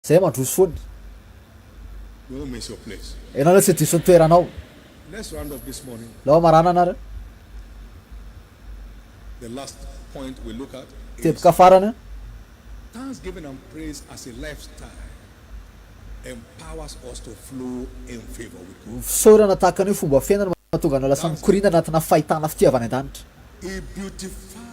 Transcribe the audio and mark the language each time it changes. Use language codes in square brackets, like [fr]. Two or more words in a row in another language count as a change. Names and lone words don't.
[mg] Zay mandroso foany. [en] Don't miss your place. [mg] Ianao le tsy diso ny toeranao. [en] Let's round up this morning. [mg] Lao marana anareo. [en] The last point we look at [mg] Teboka farany. [en] thanksgiving and praise as a lifestyle empowers us to flow in favor with God. [mg] Fisaorana tahaka ny fomba fiainana mahatonga anao lasa mikorina anatina fahitana fitiavana an-danitra. [en] A beautiful